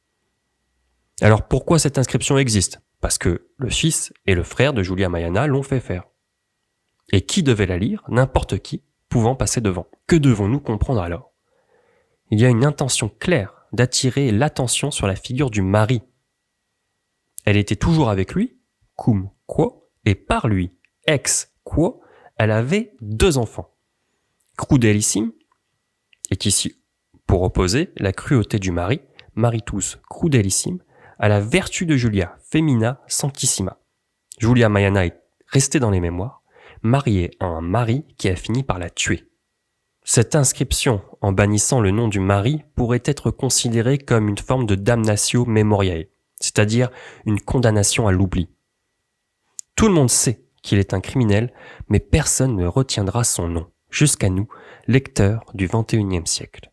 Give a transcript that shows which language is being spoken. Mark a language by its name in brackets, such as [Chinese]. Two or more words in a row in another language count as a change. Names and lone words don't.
[French] Alors pourquoi cette inscription existe ? Parce que le fils et le frère de Julia Maiana l'ont fait faire. Et qui devait la lire ? N'importe qui, pouvant passer devant. Que devons-nous comprendre alors ? Il y a une intention claire d'attirer l'attention sur la figure du mari. Elle était toujours avec lui, [Latin] cum quo, [French] et par lui, [Latin] ex quo, [French] elle avait 2 enfants. Crudelissime est ici pour opposer la cruauté du mari, [Latin] maritus crudelissime, [French] à la vertu de Julia, [Latin] femina sanctissima. [French] Julia Maiana est restée dans les mémoires, mariée à un mari qui a fini par la tuer. Cette inscription, en bannissant le nom du mari, pourrait être considérée comme une forme de [Latin] damnatio memoriae, [French] c'est-à-dire une condamnation à l'oubli. Tout le monde sait qu'il est un criminel, mais personne ne retiendra son nom, jusqu'à nous, lecteurs du XXIe siècle.